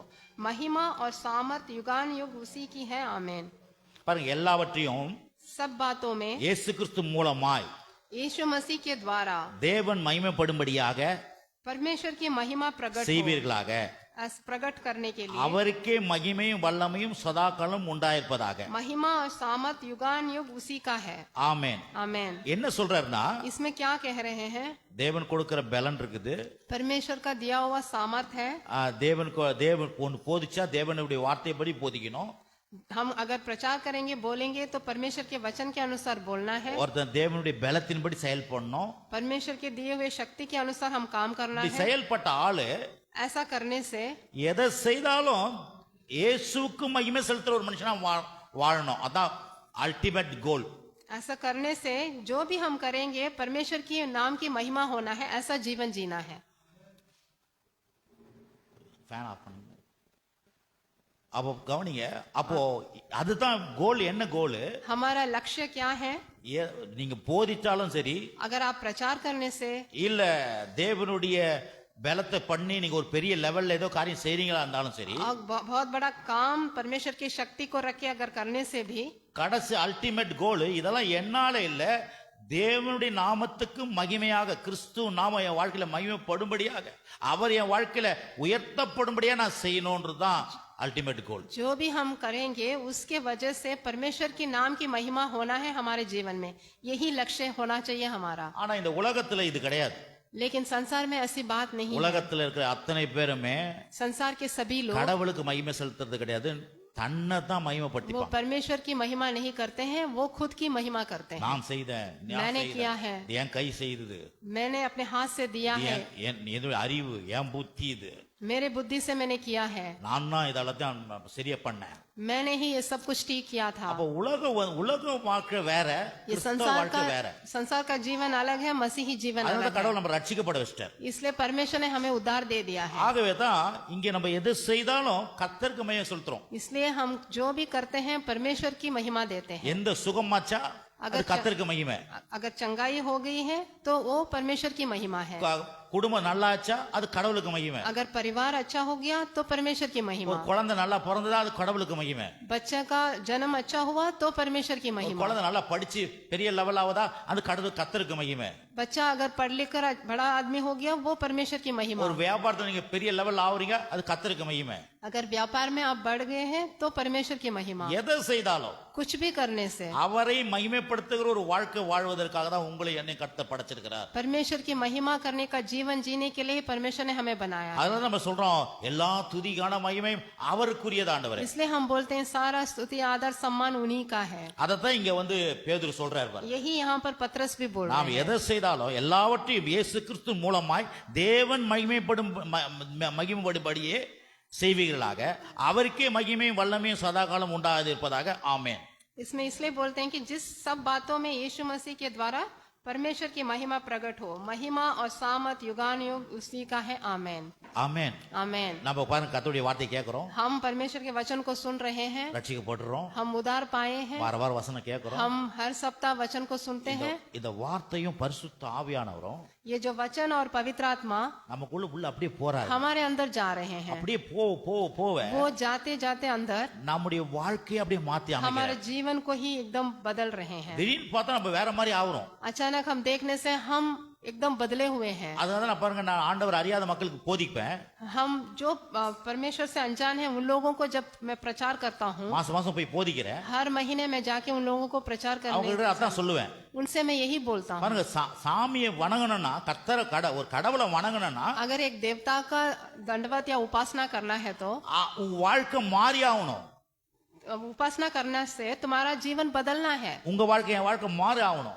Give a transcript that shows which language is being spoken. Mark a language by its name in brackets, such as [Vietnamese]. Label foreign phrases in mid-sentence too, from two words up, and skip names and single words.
[Hindi] महिमा और सामर्थ युगान युग उसी की है। आमेन। [Tamil] பாருங்க, எல்லாவற்றையும் [Hindi] सब बातों में [Tamil] இயேசு கிறிஸ்து மூலமாய் [Hindi] यीशु मसीह के द्वारा [Tamil] தேவன் மகிமைப்படும்படியாக [Hindi] परमेश्वर की महिमा प्रकट हो, [Tamil] செய்வீர்களாக. [Hindi] प्रकट करने के लिए [Tamil] அவருக்கே மகிமையும் வல்லமையும் சதாகாலம் உண்டாயிருப்பதாக. [Hindi] महिमा और सामत युगान युग उसी का है। [Tamil] ஆமென். [Hindi] आमेन। [Tamil] என்ன சொல்றாருன்னா, [Hindi] इसमें क्या कह रहे हैं? [Tamil] தேவன் கொடுக்கிற பலன் இருக்குது. [Hindi] परमेश्वर का दिया हुआ सामर्थ है। [Tamil] தேவன் ஒன்று போதிச்சா தேவனுடைய வார்த்தைப்படி போதிக்கணும். [Hindi] हम अगर प्रचार करेंगे बोलेंगे तो परमेश्वर के वचन के अनुसार बोलना है। [Tamil] ஒருத்தன் தேவனுடைய பலத்தின்படி செயல்படணும். [Hindi] परमेश्वर के दिए हुए शक्ति के अनुसार हम काम करना [Tamil] இப்படி [Hindi] है। [Tamil] செயல்பட்ட ஆளு [Hindi] ऐसा करने से [Tamil] எதை செய்தாலும் இயேசுவுக்கு மகிமை செலுத்துற ஒரு மனுஷனா வாழணும். அதான் [English] ultimate goal. [Hindi] ऐसा करने से जो भी हम करेंगे परमेश्वर की नाम की महिमा होना है, ऐसा जीवन जीना है। [English] fan off [Tamil] பண்ணுங்க. அப்போ கவனிங்க, அப்போ அதுதான் கோல். என்ன கோல்? [Hindi] हमारा लक्ष्य क्या है? [Tamil] நீங்க போதிச்சாலும் சரி, [Hindi] अगर आप प्रचार करने से [Tamil] இல்ல தேவனுடைய பலத்தை பண்ணி நீங்க ஒரு பெரிய லெவல்ல ஏதோ காரியம் செய்றீங்களா இருந்தாலும் சரி, [Hindi] और बहुत बड़ा काम परमेश्वर की शक्ति को रख के अगर करने से भी [Tamil] கடைசி [English] ultimate goal [Tamil] இதெல்லாம் என்னால இல்ல, தேவனுடைய நாமத்துக்கு மகிமையாக, கிறிஸ்து நாம என் வாழ்க்கையில மகிமைப்படும்படியாக, அவர் என் வாழ்க்கையில உயர்த்தப்படும்படியா நான் செய்யணும்ன்றதுதான் [English] ultimate goal. [Hindi] जो भी हम करेंगे उसके वजह से परमेश्वर की नाम की महिमा होना है हमारे जीवन में, यही लक्ष्य होना चाहिए हमारा। [Tamil] ஆனா இந்த உலகத்துல இது கிடையாது। [Hindi] लेकिन संसार में ऐसी बात नहीं है। [Tamil] உலகத்துல இருக்கிற அத்தனை பேருமே [Hindi] संसार के सभी लोग [Tamil] கடவுளுக்கு மகிமை செலுத்துறது கிடையாது, தன்னை தான் [Hindi] वो [Tamil] மகிமைப்படுத்திப்பாங்க। [Hindi] परमेश्वर की महिमा नहीं करते हैं, वो खुद की महिमा करते हैं। [Tamil] நான் செய்தேன், [Hindi] मैंने किया है, [Tamil] என் கை செய்தது, [Hindi] मैंने अपने हाथ से दिया है, [Tamil] என் அறிவு, என் புத்தி, இது [Hindi] मेरे बुद्धि से मैंने किया है, [Tamil] நான் தான் இதெல்லாம் சரியா பண்ணேன்। [Hindi] मैंने ही ये सब कुछ ठीक किया था। [Tamil] அப்ப உலக வாழ்க்கை வேற, [Hindi] ये [Tamil] கிறிஸ்தவ வாழ்க்கை வேற। [Hindi] संसार का जीवन अलग है, मसीही जीवन [Tamil] அதனால [Hindi] अलग है। [Tamil] கடவுள் நம்ம ரட்சிக்கப்பட வச்சிட்டார்। [Hindi] इसलिए परमेश्वर ने हमें उद्धार दे दिया है। [Tamil] ஆகவே தான் இங்க நம்ம எது செய்தாலும் கர்த்தருக்கு மகிமை செலுத்துறோம்। [Hindi] इसलिए हम जो भी करते हैं परमेश्वर की महिमा देते हैं। [Tamil] எந்த சுகமாச்சா அது கர்த்தருக்கு மகிமை, [Hindi] अगर चंगाई हो गई है तो वो परमेश्वर की महिमा है। [Tamil] குடும்பம் நல்லா ஆச்சா அது கடவுளுக்கு மகிமை, [Hindi] अगर परिवार अच्छा हो गया तो परमेश्वर की [Tamil] ஒரு [Hindi] महिमा, [Tamil] குழந்தை நல்லா பிறந்ததா அது கடவுளுக்கு மகிமை, [Hindi] बच्चे का जन्म अच्छा हुआ तो परमेश्वर की [Tamil] ஒரு [Hindi] महिमा, [Tamil] குழந்தை நல்லா படிச்சு பெரிய லெவல் ஆவதா அது கர்த்தருக்கு மகிமை, [Hindi] बच्चा अगर पढ़ लिख कर बड़ा आदमी हो गया वो परमेश्वर की महिमा, [Tamil] ஒரு வியாபாரத்துல நீங்க பெரிய லெவல் ஆவறீங்க அது கர்த்தருக்கு மகிமை। [Hindi] अगर व्यापार में आप बढ़ गए हैं तो परमेश्वर की महिमा। [Tamil] எதை செய்தாலும் [Hindi] कुछ भी करने से [Tamil] அவரை மகிமைப்படுத்துகிற ஒரு வாழ்க்கை வாழ்வதற்காக தான் உங்களை என்னை கர்த்தர் படைச்சிருக்கிறார்। [Hindi] परमेश्वर की महिमा करने का जीवन जीने के लिए परमेश्वर ने हमें बनाया। [Tamil] அதனால நம்ம சொல்றோம் எல்லா துதிகான மகிமையும் அவருக்குரியது ஆண்டவரே। [Hindi] इसलिए हम बोलते हैं सारा स्तुति आदर सम्मान उन्हीं का है। [Tamil] அதத்தான் இங்க பேதுரு சொல்றாரு பாருங்க। [Hindi] यही यहाँ पर पतरस भी बोल रहे [Tamil] நாம் [Hindi] हैं। [Tamil] எதை செய்தாலும் எல்லாவற்றையும் இயேசு கிறிஸ்து மூலமாய் தேவன் மகிமைப்படும்படியே செய்வீர்களாக, அவருக்கே மகிமையும் வல்லமையும் சதாகாலம் உண்டாதிருப்பதாக। ஆமென்। [Hindi] इसमें इसलिए बोलते हैं कि जिस सब बातों में यीशु मसीह के द्वारा परमेश्वर की महिमा प्रकट हो, महिमा और सामत युगान युग उसी का है। आमेन। [Tamil] ஆமென்। [Hindi] आमेन। [Tamil] நம்ம பாருங்க கர்த்தருடைய வார்த்தை கேட்கிறோம், [Hindi] हम परमेश्वर के वचन को सुन रहे हैं, [Tamil] ரட்சிக்கப்படுறோம், [Hindi] हम उद्धार पाए हैं, [Tamil] வார வாரம் வசனம் கேட்கிறோம், [Hindi] हम हर सप्ताह वचन को सुनते हैं। [Tamil] இந்த வார்த்தையும் பரிசுத்த ஆவியானவரும் [Hindi] ये जो वचन और पवित्र आत्मा [Tamil] நமக்குள்ள அப்படியே போறாரு, [Hindi] हमारे अंदर जा रहे हैं, [Tamil] அப்படியே போவே [Hindi] वो जाते जाते अंदर [Tamil] நம்முடைய வாழ்க்கையை அப்படியே மாத்தி [Hindi] हमारे [Tamil] அமைக்கிறார்। [Hindi] जीवन को ही एकदम बदल रहे हैं। [Tamil] திடீர்னு பார்த்தா நம்ம வேற மாதிரி ஆகுறோம்। [Hindi] अचानक हम देखने से हम एकदम बदले हुए हैं। [Tamil] அதனால நான் பாருங்க, நான் ஆண்டவர் அறியாத மக்களுக்கு போதிப்பேன், [Hindi] हम जो परमेश्वर से अनजान हैं उन लोगों को जब मैं प्रचार करता हूँ, [Tamil] மாசம் மாசம் போய் போதிக்கிறேன், [Hindi] हर महीने में जाके उन लोगों को प्रचार [Tamil] அவங்க [Hindi] करने [Tamil] கிட்ட அதான் சொல்லுவேன்। [Hindi] उनसे मैं यही बोलता हूँ, [Tamil] பாருங்க, சாமியை வணங்கணும்னா, ஒரு கடவுளை வணங்கணும்னா [Hindi] अगर एक देवता का दंडवत या उपासना करना है तो [Tamil] உன் வாழ்க்கை மாறி ஆகணும்। [Hindi] उपासना करने से तुम्हारा जीवन बदलना है। [Tamil] உங்க வாழ்க்கை என் வாழ்க்கை மாறி ஆகணும்।